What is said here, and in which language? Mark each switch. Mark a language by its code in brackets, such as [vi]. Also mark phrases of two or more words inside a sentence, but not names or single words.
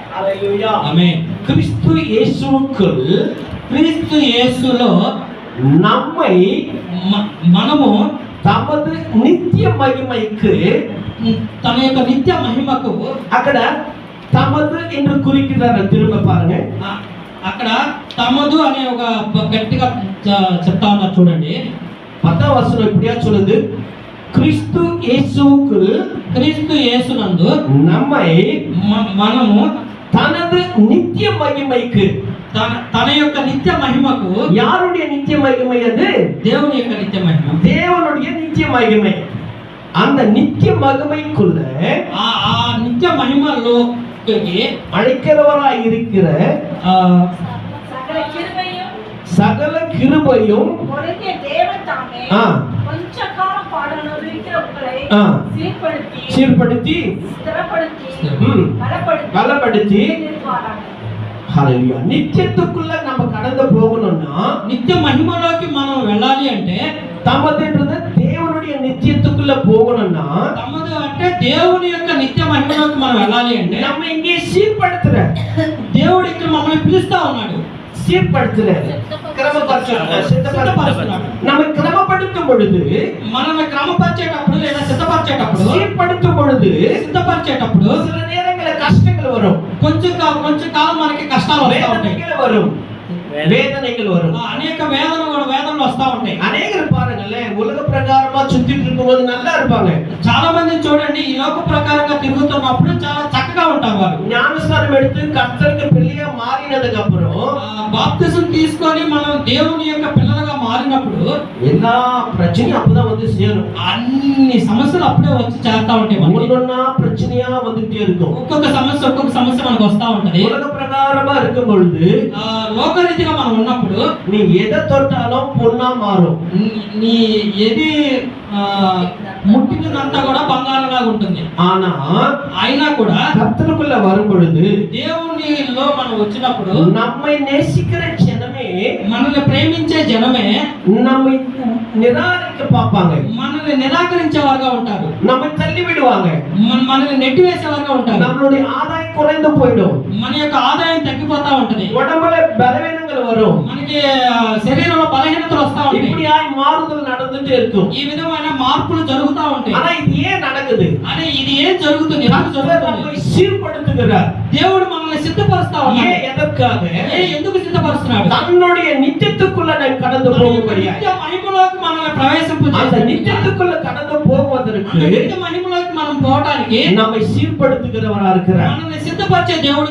[te] హల్లెలూయా. ఆమేన్. [ta] கிறிஸ்து இயேசுவுக்குள் [te] క్రీస్తు యేసులో [ta] நம்மை [te] మనము [ta] தமது நித்திய மகிமைக்கு [te] తన యొక్క నిత్య మహిమకు అక్కడ తమదు [ta] என்று குறிக்கிறாరు. திரும்ப பாருங்க. [te] అక్కడ తమదు అనే ఒక గట్టిగా చెప్తా ఉన్నారు చూడండి. 10వ వచనం [ta] இப்படியா சொல்லுது, கிறிஸ்து இயேசுவுக்குள் [te] క్రీస్తు యేసునందు [ta] நம்மை [te] మనము [ta] தனது நித்திய மகிமைக்கு, [te] తన యొక్క నిత్య మహిమకు. [ta] யாருடைய நித்திய மகிமை அது? [te] దేవుని యొక్క నిత్య మహిమ, [ta] தேவனுடைய நித்திய மகிமை. அந்த நித்திய மகிமைக்குள்ள [te] ఆ నిత్య మహిమలో [ta] அழைக்கிறவராய் இருக்கிற சகல கிருபையும் சீர்படுத்தி பலப்படுத்தி நித்தியத்துக்குள்ள நம்ம கடந்து போகணும்னா, [te] నిత్య మహిమలోకి మనం వెళ్ళాలి అంటే [ta] தமதுன்றது தேவனுடைய நித்தியத்துக்குள்ள போகணும்னா, [te] తమదు అంటే దేవుని యొక్క నిత్య మహిమలోకి మనం వెళ్ళాలి అంటే [ta] நம்ம இங்கே சீர்படுத்துற [te] దేవుడు ఇక్కడ మమ్మల్ని పిలుస్తా ఉన్నాడు. [ta] சீர்படுத்துற நம்ம கிரமப்படுத்தும் பொழுது, [te] మనల్ని క్రమపరిచేటప్పుడు లేదా సిద్ధపరిచేటప్పుడు, [ta] சீர்படுத்தும் பொழுது [te] సిద్ధపరిచేటప్పుడు [ta] சில நேரங்களில் கஷ்டங்கள் வரும். [te] కొంచెం కాలం మనకి కష్టాలు వస్తూ ఉంటాయి, [ta] வரும், வேதனைகள் வரும், [te] అనేక వేదనలు వస్తూ ఉంటాయి. [ta] அநேகர் பாருங்களேன், உலக பிரகாரமா சுத்திட்டு இருக்கும்போது நல்லா இருப்பாங்க. [te] చాలా మంది చూడండి, ఈ లోక ప్రకారంగా తిరుగుతున్నప్పుడు చాలా చక్కగా ఉంటారు. వారు [ta] ஞானஸ்நானம் எடுத்து கர்த்தருக்கு பிள்ளையா மாறினதுக்கு அப்புறம், [te] బాప్తిసం తీసుకొని మనం దేవుని యొక్క పిల్లలుగా మారినప్పుడు [ta] எல்லா பிரச்சனையும் அப்பதான் வந்து சேரும். [te] అన్ని సమస్యలు అప్పుడే వచ్చి చేరుతా ఉంటాయి. [ta] ஒன்னொன்னா பிரச்சனையா வந்துட்டே இருக்கும். [te] ఒక్కొక్క సమస్య మనకు వస్తా ఉంటది. [ta] உலக பிரகாரமா இருக்கும் பொழுது, [te] లోకరీతిగా మనం ఉన్నప్పుడు [ta] நீ எதை தொட்டாலும் பொன்னா மாறும். [te] నీ ఏది ముట్టినంతా కూడా బంగారంగా ఉంటుంది. అయినా కూడా [ta] கர்த்தருக்குள்ள வரும் பொழுது, [te] దేవునిలో మనం వచ్చినప్పుడు [ta] நம்மை நேசிக்கிற ஜனமே, [te] మనల్ని ప్రేమించే జనమే [ta] நம்மை நிராகரிக்க பார்ப்பாங்க, [te] మనల్ని నిరాకరించేవారుగా ఉంటారు, [ta] நம்மை தள்ளி விடுவாங்க, [te] మనల్ని నెట్టివేసేవారుగా ఉంటారు. [ta] நம்மளுடைய ஆதாயம் குறைந்து போயிடும், [te] మన యొక్క ఆదాయం తగ్గిపోతా ఉంటది, [ta] உடம்புல பலவீனங்கள் வரும், [te] మనకి శరీరంలో బలహీనతలు వస్తా ఉంటాయి. [ta] இப்படியாய் மாறுதல் நடந்துட்டே இருக்கும். [te] ఈ విధమైన మార్పులు జరుగుతా ఉంటాయి. [ta] ஆனா இது ஏன் நடக்குது? [te] అదే ఇది ఏం జరుగుతుంది? [ta] நம்மை சீர்படுத்துகிறார். [te] దేవుడు మనల్ని సిద్ధపరుస్తా ఉన్నాడు. [ta] எதற்காக? [te] ఎందుకు సిద్ధపరుస్తున్నాడు? [ta] தன்னுடைய நித்தியத்துக்குள்ள நாம் கடந்து போகும்படியா, [te] నిత్య మహిమలోకి మనల్ని ప్రవేశింపజేస్తాడు. [ta] அந்த நித்தியத்துக்குள்ள கடந்து போவதற்கு [te] నిత్య మహిమలోకి మనం పోవడానికి [ta] நம்மை சீர்படுத்துகிறவரா இருக்கிறார். [te] మనల్ని సిద్ధపరిచే దేవుడు